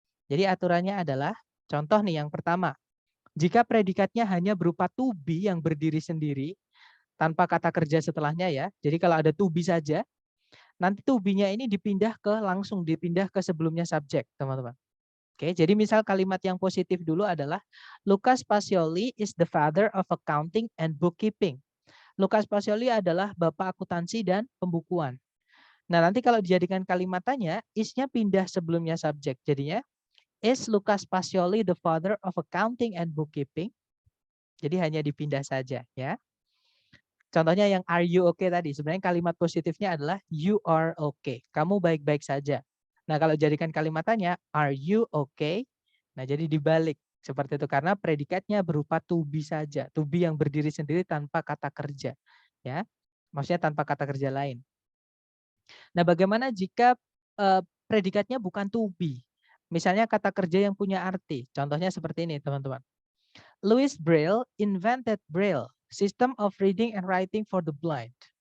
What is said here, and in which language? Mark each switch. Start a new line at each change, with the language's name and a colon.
Indonesian: Jadi aturannya adalah, contoh nih yang pertama, jika predikatnya hanya berupa to be yang berdiri sendiri, tanpa kata kerja setelahnya ya, jadi kalau ada to be saja, nanti to be-nya ini langsung dipindah ke sebelumnya subjek, teman-teman. Oke, jadi misal kalimat yang positif dulu adalah
English: Lucas Pacioli is the father of accounting and bookkeeping.
Indonesian: Lucas Pacioli adalah bapak akuntansi dan pembukuan. Nah, nanti kalau dijadikan kalimat tanya, is-nya pindah sebelumnya subjek.
English: Jadinya, is Lucas Pacioli the father of accounting and bookkeeping?
Indonesian: Jadi hanya dipindah saja ya. Contohnya yang
English: are you okay
Indonesian: tadi, sebenarnya kalimat positifnya adalah
English: you are okay.
Indonesian: Kamu baik-baik saja. Nah, kalau jadikan kalimat tanya,
English: are you okay?
Indonesian: Nah, jadi dibalik seperti itu karena predikatnya berupa to be saja, to be yang berdiri sendiri tanpa kata kerja, ya. Maksudnya tanpa kata kerja lain. Nah, bagaimana jika predikatnya bukan to be? Misalnya kata kerja yang punya arti. Contohnya seperti ini, teman-teman.
English: Louis Braille invented Braille, system of reading and writing for the blind.